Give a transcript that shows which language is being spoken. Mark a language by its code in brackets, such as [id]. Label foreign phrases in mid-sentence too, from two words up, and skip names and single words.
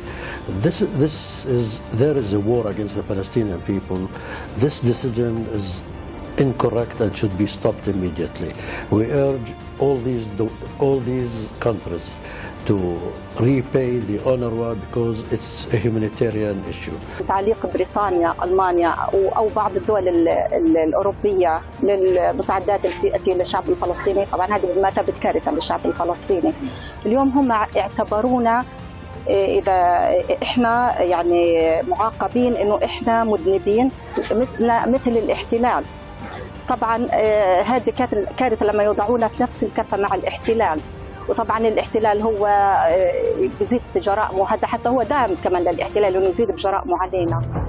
[en] There is a war against the Palestinian people. This decision is incorrect and should be stopped immediately. We urge all these countries to repay the UNRWA because it's a humanitarian issue. [ar] تعليق بريطانيا ألمانيا أو بعض الدول الأوروبية للمساعدات التي للشعب الفلسطيني، طبعا هذه بمثابة كارثة للشعب الفلسطيني. اليوم هم اعتبرونا إذا إحنا يعني معاقبين إنه إحنا مذنبين مثل الاحتلال. طبعا هذه كارثة لما يوضعونا في نفس الكفة مع الاحتلال، وطبعا الاحتلال هو بيزيد بجرائمه، وهذا حتى هو داعم كمان للاحتلال انه يزيد بجرائمه علينا.